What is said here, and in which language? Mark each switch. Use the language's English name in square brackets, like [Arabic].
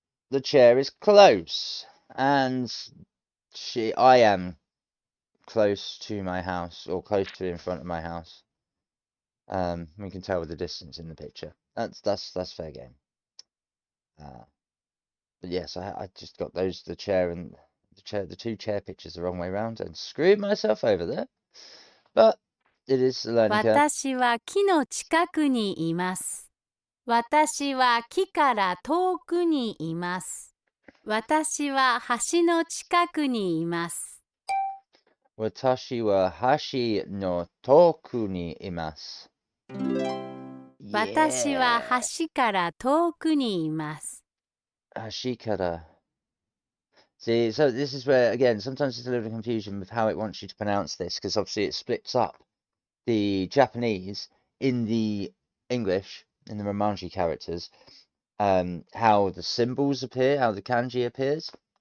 [English] The chair is close. And I am close to my house, or close to in front of my house. We can tell with the distance in the picture. That's fair game. But yes, I just got the chair and the two chair pictures the wrong way round and screwed myself over there. But it is a learning curve. [Japanese] 私は木の近くにいます。私は木から遠くにいます。私は橋の近くにいます。 Watashi wa hashi no toku ni imasu. 私は橋から遠くにいます。 Hashikara. [English] See, so this is where, again, sometimes there's a little confusion with how it wants you to pronounce this, because obviously it splits up the Japanese in the English, in the Romanji characters, how the symbols appear, how the kanji appears.